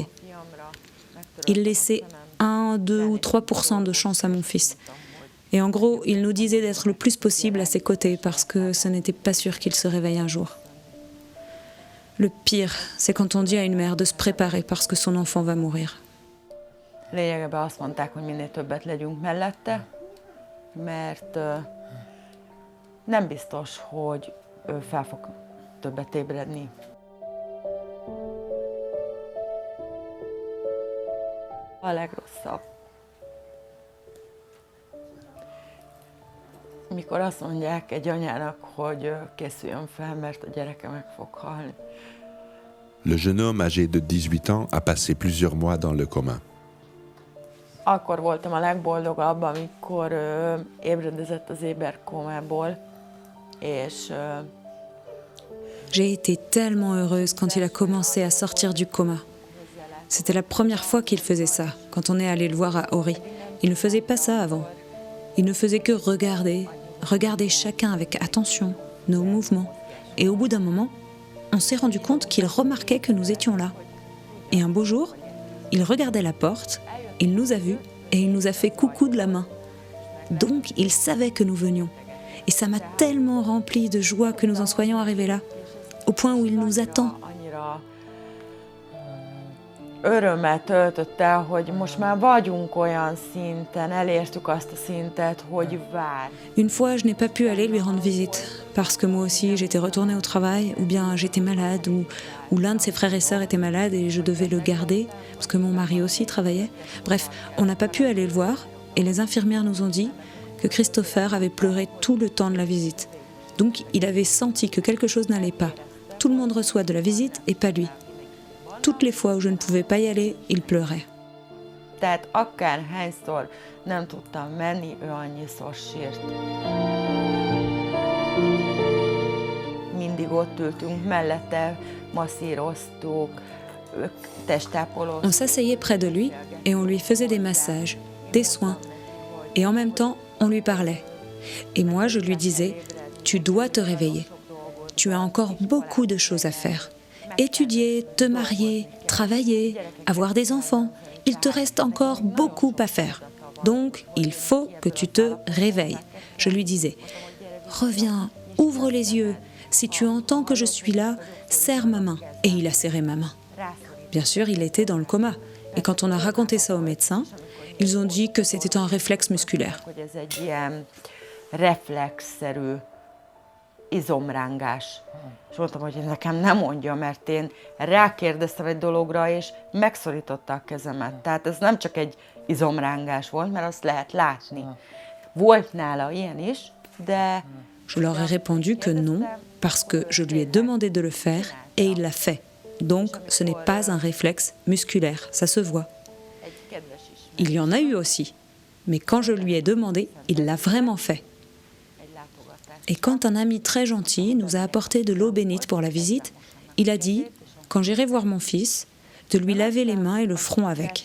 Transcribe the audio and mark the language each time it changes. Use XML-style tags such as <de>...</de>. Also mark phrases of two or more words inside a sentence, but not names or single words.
<fr>Il laissait 1, 2 ou 3% de chance à mon fils. Et en gros, il nous disait d'être le plus possible à ses côtés parce que ce n'était pas sûr qu'il se réveille un jour. Le pire, c'est quand on dit à une mère de se préparer parce que son enfant va mourir.</fr> <hu>Lényegében azt mondták, hogy minél többet legyünk mellette, mert nem biztos, hogy ő fel fog többet ébredni. A legrosszabb, mikor azt mondják egy anyának, hogy készüljön fel, mert a gyereke meg fog halni.</hu> <fr>Le jeune homme âgé de 18 ans a passé plusieurs mois dans le coma.</fr> <hu>Akkor voltam a legboldogabb, amikor ébredezett az éberkómából, és</hu> <fr>J'ai été tellement heureuse quand il a commencé à sortir du coma. C'était la première fois qu'il faisait ça, quand on est allé le voir à Ori. Il ne faisait pas ça avant. Il ne faisait que regarder chacun avec attention, nos mouvements. Et au bout d'un moment, on s'est rendu compte qu'il remarquait que nous étions là. Et un beau jour, il regardait la porte, il nous a vus et il nous a fait coucou de la main. Donc, il savait que nous venions. Et ça m'a tellement rempli de joie que nous en soyons arrivés là, au point où il nous attend.</fr> <hu>Annyira örömmel töltött el, hogy most már vagyunk olyan szinten, elértük azt a szintet, hogy vár.</hu> <fr>Une fois, je n'ai pas pu aller lui rendre visite, parce que moi aussi j'étais retournée au travail, ou bien j'étais malade, ou l'un de ses frères et sœurs était malade et je devais le garder, parce que mon mari aussi travaillait. Bref, on n'a pas pu aller le voir, et les infirmières nous ont dit que Christopher avait pleuré tout le temps de la visite. Donc il avait senti que quelque chose n'allait pas. Tout le monde reçoit de la visite et pas lui. Toutes les fois où je ne pouvais pas y aller, il pleurait.</fr> <hu>Tehát akárhányszor nem tudtam menni, ő annyiszor sírt. Mindig ott ültünk mellette, masszíroztuk, testápolóztuk.</hu> <fr>On s'asseyait près de lui et on lui faisait des massages, des soins. Et en même temps, on lui parlait. Et moi, je lui disais, tu dois te réveiller. Tu as encore beaucoup de choses à faire. Étudier, te marier, travailler, avoir des enfants. Il te reste encore beaucoup à faire. Donc, il faut que tu te réveilles. Je lui disais, reviens, ouvre les yeux. Si tu entends que je suis là, serre ma main. Et il a serré ma main. Bien sûr, il était dans le coma. Et quand on a raconté ça aux médecins, ils ont dit que c'était un réflexe musculaire.</fr> <hu>Hogy ez egy ilyen reflexzerű izomrángás. És mondtam, hogy nekem nem mondja, mert én rákérdeztem egy dologra, és megszorította a kezemet. Tehát ez nem csak egy izomrángás volt, mert azt lehet látni. Volt nála ilyen is, de...</hu> <fr>Je leur ai répondu que non, parce que je lui ai demandé de le faire et il l'a fait. Donc, ce n'est pas un réflexe musculaire, ça se voit. Il y en a eu aussi, mais quand je lui ai demandé, il l'a vraiment fait. Et quand un ami très gentil nous a apporté de l'eau bénite pour la visite, il a dit, quand j'irai voir mon fils, de lui laver les mains et le front avec.</fr>